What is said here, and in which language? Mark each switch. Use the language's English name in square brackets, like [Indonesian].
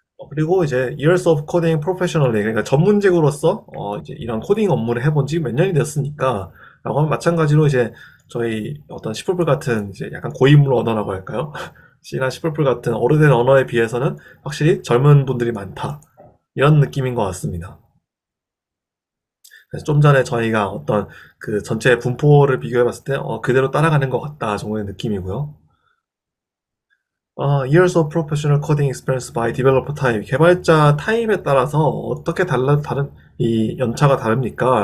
[Korean] 그리고 이제 [English] Years of Coding Professionally [Korean] 그러니까 전문직으로서 이제 이런 코딩 업무를 해본 지 몇 년이 됐으니까 라고 하면 마찬가지로 이제 저희 어떤 C++ 같은 이제 약간 고인물 언어라고 할까요? C나 C++ 같은 오래된 언어에 비해서는 확실히 젊은 분들이 많다. 이런 느낌인 것 같습니다. 그래서 좀 전에 저희가 어떤 그 전체 분포를 비교해 봤을 때 그대로 따라가는 것 같다 정도의 느낌이고요. [English] Years of professional coding experience by developer type. [Korean] 개발자 타입에 따라서 어떻게 이 연차가 다릅니까?